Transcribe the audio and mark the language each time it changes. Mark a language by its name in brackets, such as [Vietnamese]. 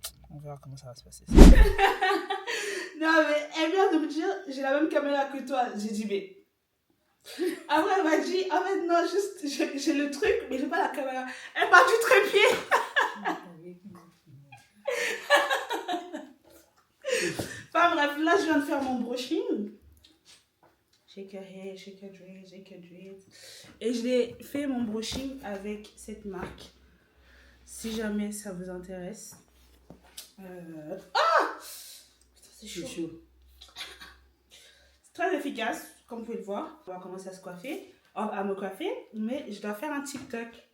[French] On verra comment ça va se passer. Non, mais elle vient de me dire, j'ai la même caméra que toi. J'ai dit, mais. Après, elle m'a dit, en fait, non, juste, j'ai le truc, mais j'ai pas la caméra. Elle m'a du trépied. Enfin, bref, là, je viens de faire mon brushing. [English] Shake your hair, shake your dreads, shake your dreads. [French] Et je l'ai fait mon brushing avec cette marque. Si jamais ça vous intéresse. Ah! C'est chaud. C'est très efficace, comme vous pouvez le voir. On va commencer à me coiffer, mais je dois faire un TikTok.